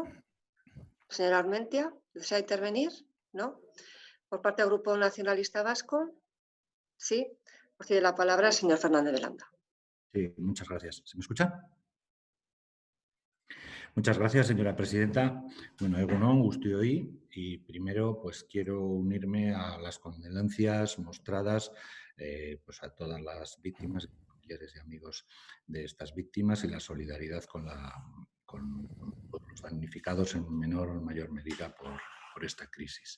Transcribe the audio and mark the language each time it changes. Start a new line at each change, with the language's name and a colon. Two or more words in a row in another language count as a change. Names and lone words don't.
Spanish: Señor Armentia, ¿desea intervenir? ¿No? Por parte del Grupo Nacionalista Vasco, sí. Tiene la palabra el señor Fernández de Landa. Sí, muchas gracias. ¿Se me escucha? Muchas gracias, señora presidenta.
Basque: Bueno, egunon, guztioi,
Spanish: y primero pues quiero unirme a las condolencias mostradas pues a todas las víctimas, familiares y amigos de estas víctimas, y la solidaridad con todos los damnificados en menor o mayor medida por esta crisis.